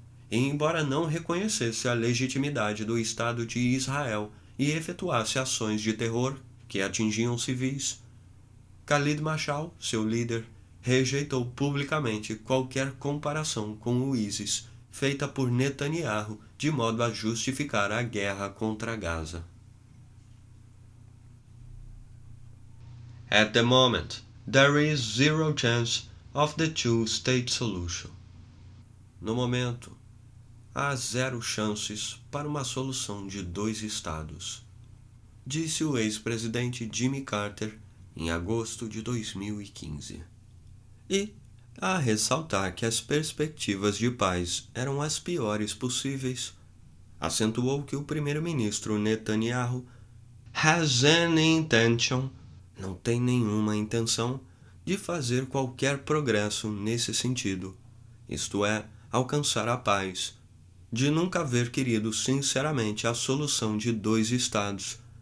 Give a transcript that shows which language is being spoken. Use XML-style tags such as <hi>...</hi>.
<pt>E embora não reconhecesse a legitimidade do Estado de Israel e efetuasse ações de terror que atingiam civis, Khalid Mashal, seu líder, rejeitou publicamente qualquer comparação com o ISIS feita por Netanyahu de modo a justificar a guerra contra Gaza.</pt> <en>At the moment, there is zero chance of the two-state solution.</en> <pt>No momento, há 0 chances para uma solução de 2 estados, disse o ex-presidente Jimmy Carter em agosto de 2015. E, a ressaltar que as perspectivas de paz eram as piores possíveis, acentuou que o primeiro-ministro Netanyahu</pt> <en>has any intention,</en> <pt>não tem nenhuma intenção, de fazer qualquer progresso nesse sentido, isto é, alcançar a paz, de nunca haver querido sinceramente a solução de 2 estados</pt>